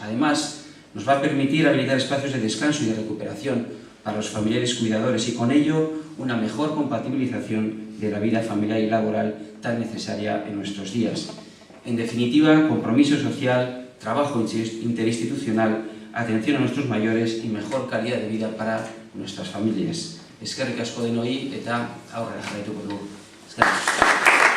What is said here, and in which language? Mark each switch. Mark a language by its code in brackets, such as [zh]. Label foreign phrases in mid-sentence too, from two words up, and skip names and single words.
[es] Además, nos va a permitir habilitar espacios de descanso y de recuperación para los familiares cuidadores y con ello una mejor compatibilización de la vida familiar y laboral tan necesaria en nuestros días. En definitiva, compromiso social, trabajo interinstitucional, atención a nuestros mayores y mejor calidad de vida para nuestras familias. [eu] Eskerrik asko denoi eta aurrera jarraituko dugu. Eskerrik asko.